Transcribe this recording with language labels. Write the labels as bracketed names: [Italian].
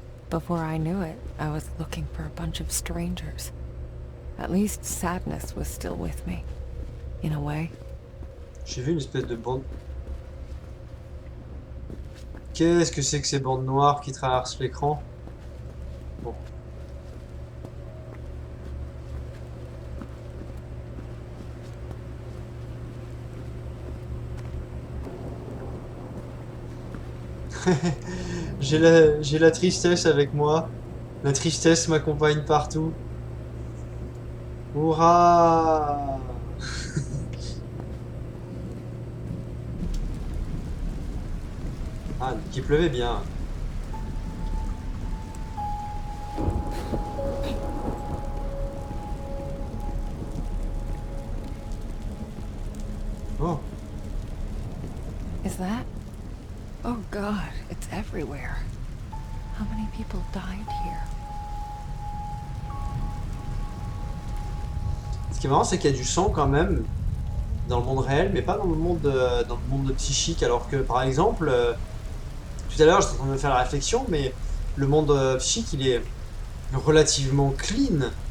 [English] Before I knew it, I was looking for a bunch of strangers. At least Sadness was still with me, in a way. [French] J'ai vu une espèce de bande. Qu'est-ce que c'est que ces bandes noires qui traversent l'écran? Bon. J'ai la tristesse avec moi. La tristesse m'accompagne partout. [English] Hurrah! [French] Ah, donc il pleuvait bien. Oh, [English] Is that? Oh God, it's everywhere. How many people died here? [French] qui est marrant, c'est qu'il y a du sang quand même dans le monde réel, mais pas dans le monde psychique. Alors que par exemple, tout à l'heure, j'étais en train de me faire la réflexion, mais le monde psychique, il est relativement clean.